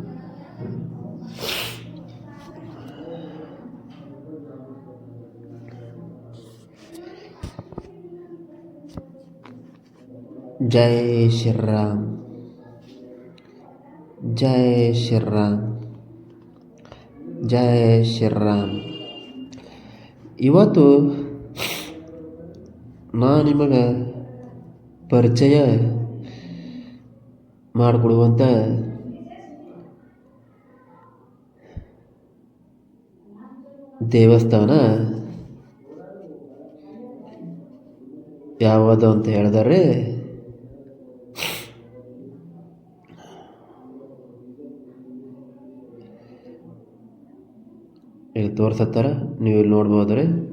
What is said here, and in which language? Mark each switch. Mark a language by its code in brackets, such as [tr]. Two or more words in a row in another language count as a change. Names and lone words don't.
[hi] जय श्री राम, जय श्री राम, जय श्री ರಾಮ್. [kn] ಇವತ್ತು ನಾನು ನಿಮಗೆ ಪರಿಚಯ ಮಾಡಿಕೊಡುವಂಥ ದೇವಸ್ಥಾನ ಯಾವುದು ಅಂತ ಹೇಳಿದರೆ ಇಲ್ಲಿ ತೋರಿಸತ್ತಾರ, ನೀವು ಇಲ್ಲಿ ನೋಡ್ಬೋದ್ರಿ.